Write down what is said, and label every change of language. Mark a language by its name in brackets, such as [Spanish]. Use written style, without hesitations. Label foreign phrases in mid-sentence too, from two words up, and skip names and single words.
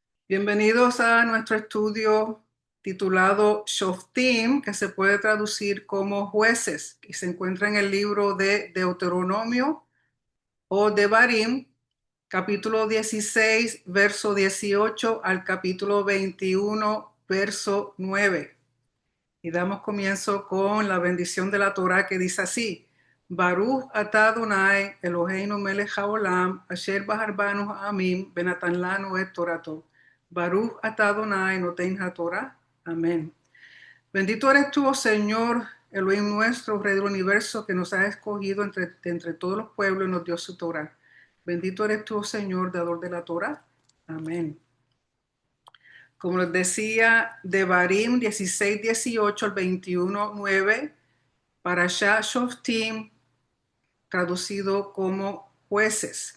[Spanish] Bienvenidos a nuestro estudio titulado Shoftim, que se puede traducir como jueces, y se encuentra en el libro de Deuteronomio o Devarim, capítulo 16, verso 18 al capítulo 21, verso 9. Y damos comienzo con la bendición de la Torá que dice así: [Hebrew] ברוך אתה אדוני אלוהינו מלך העולם אשר בחר בנו העמים ונתן לנו את תורתו. ברוך אתה אדוני נותן התורה. [Spanish] Amén. Bendito eres tú, oh Señor, Elohim nuestro, Rey del universo, que nos has escogido entre todos los pueblos y nos dio su Torah. Bendito eres tú, oh Señor, dador de la Torah. Amén. Como les decía, Devarim 16, 18 al 21, 9, Parashá Shoftim, traducido como jueces.